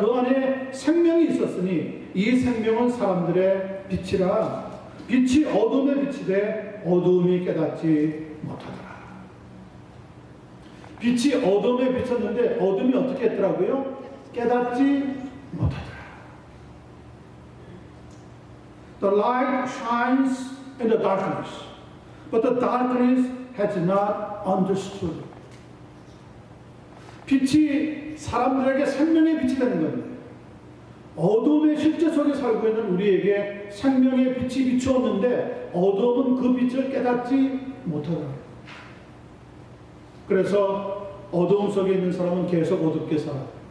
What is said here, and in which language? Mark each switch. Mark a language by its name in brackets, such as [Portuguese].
[Korean] 그 안에 생명이 있었으니 이 생명은 사람들의 빛이라. 빛이 어둠에 비치되 어둠이 깨닫지 못하더라. 빛이 어둠에 비쳤는데 어둠이 어떻게 했더라고요? 깨닫지 못하더라. [English] The light shines in the darkness, but the darkness has not understood. [Korean] 빛이 사람들에게 생명의 빛이 되는 겁니다. 어둠의 실제 속에 살고 있는 우리에게 생명의 빛이 비추었는데 어둠은 그 빛을 깨닫지 못하더라. 그래서 어둠 속에 있는 사람은 계속 어둡게 살아요.